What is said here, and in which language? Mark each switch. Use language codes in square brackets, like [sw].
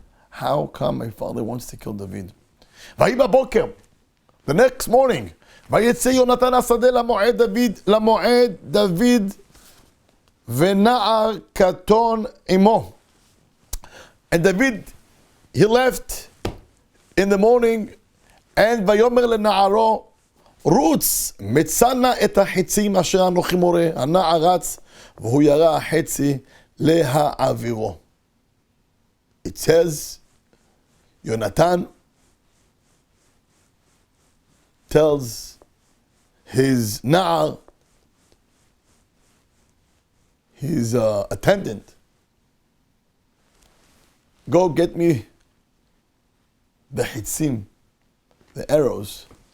[en] How come my father wants to kill David? [he] ויהי בבוקר, [en] the next morning, [he] ויצא יונתן השדה למועד דוד ונער קטון עמו. [en] And David, he left in the morning, and [he] ויאמר לנערו, רוץ, מצא את החצים אשר אנוכי מורה. הנער רץ, והוא ירה החצי להעבירו. [en] It says, Yonatan tells his na'ar, his attendant, go get me the hitzim, the arrows.